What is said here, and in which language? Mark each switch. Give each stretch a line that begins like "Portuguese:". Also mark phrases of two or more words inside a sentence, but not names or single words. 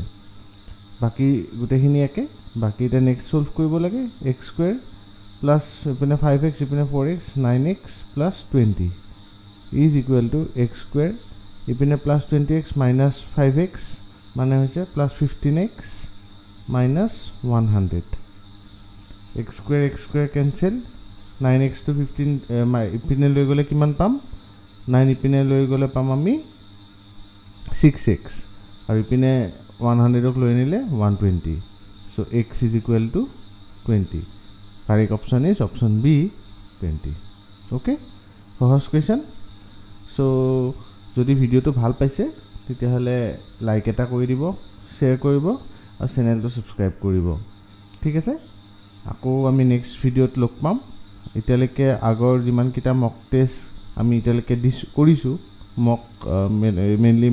Assamese: বাকি গুটেখিনি একে বাকি এটা নেক্সট সলভ কৰিব লাগে
English: x square plus
Assamese: ইপিনে 5x ইপিনে 4x
English: 9x plus 20 is equal to x square
Assamese: ইপিনে
English: plus 20x minus 5x
Assamese: মানে হৈছে
English: plus 15x minus 100 x square cancel 9x to 15
Assamese: ইপিনে লৈ গলে কিমান পাম 9 ইপিনে লৈ গ'লে পাম আমি 6x আৰু ইপিনে 100ক লৈ নিলে 120
English: so x is equal to 20 correct option is option B 20 okay
Assamese: সহজ
English: question so
Assamese: যদি ভিডিওটো ভাল পাইছে তেতিয়াহলে লাইক এটা কৰি দিব শেয়াৰ কৰিব আৰু চেনেলটো সাবস্ক্ৰাইব কৰিব ঠিক আছে আকৌ আমি নেক্সট ভিডিওত লগ পাম এতিয়ালৈকে আগৰ যিমান কিটা
English: mock test
Assamese: আমি এতিয়ালৈকে কৰিছো মক মেইনলি